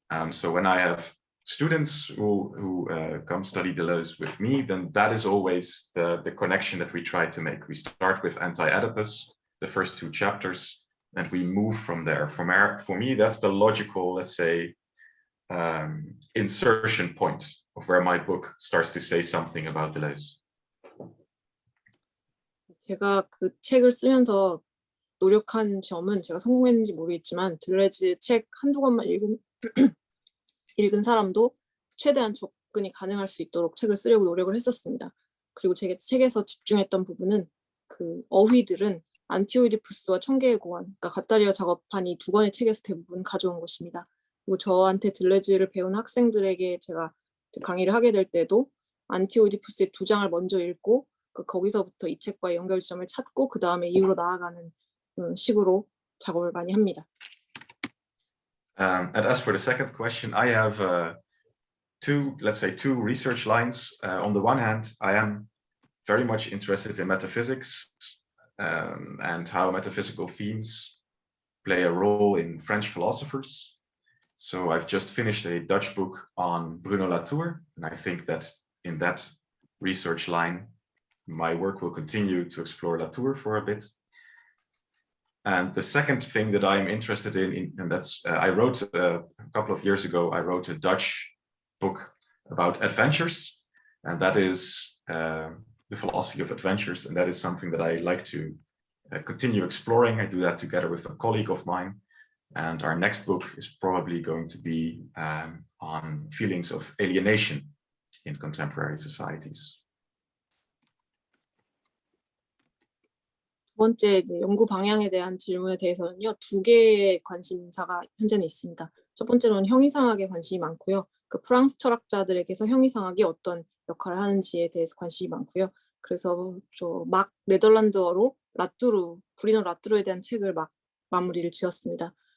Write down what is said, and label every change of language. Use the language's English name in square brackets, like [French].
[English] So when I have students who come study Deleuze with me, then that is always the connection that we try to make. We start with Anti-Oedipus, the first two chapters, and we move from there. For me, that's the logical, let's say, insertion point of where my book starts to say something about Deleuze. [Korean] 제가 그 책을 쓰면서 노력한 점은 제가 성공했는지 모르겠지만 들레즈 책 한두 권만 읽은 사람도 최대한 접근이 가능할 수 있도록 책을 쓰려고 노력을 했었습니다. 그리고 제가 책에서 집중했던 부분은 그 어휘들은 안티오이디푸스와 청개의 고안, 그러니까 갓다리와 작업한 이 두 권의 책에서 대부분 가져온 것입니다. 그리고 저한테 들레즈를 배운 학생들에게 제가 강의를 하게 될 때도 안티오이디푸스의 두 장을 먼저 읽고 거기서부터 이 책과의 연결점을 찾고 그 다음에 이후로 나아가는 식으로 작업을 많이 합니다. [English] And as for the second question, I have two research lines. On the one hand, I am very much interested in metaphysics and how metaphysical themes play a role in French philosophers. So I've just finished a Dutch book on Bruno Latour, and I think that in that research line, my work will continue to explore Latour for a bit. And the second thing that I'm interested in and that's I wrote a couple of years ago, I wrote a Dutch book about adventures, and that is the philosophy of adventures, and that is something that I like to continue exploring. I do that together with a colleague of mine, and our next book is probably going to be on feelings of alienation in contemporary societies. [Korean] 두 번째 이제 연구 방향에 대한 질문에 대해서는요, 두 개의 관심사가 현재는 있습니다. 첫 번째로는 형이상학에 관심이 많고요. 그 프랑스 철학자들에게서 형이상학이 어떤 역할을 하는지에 대해서 관심이 많고요. 그래서 막 네덜란드어로 브리노 라뚜르에 대한 책을 막 마무리를 지었습니다.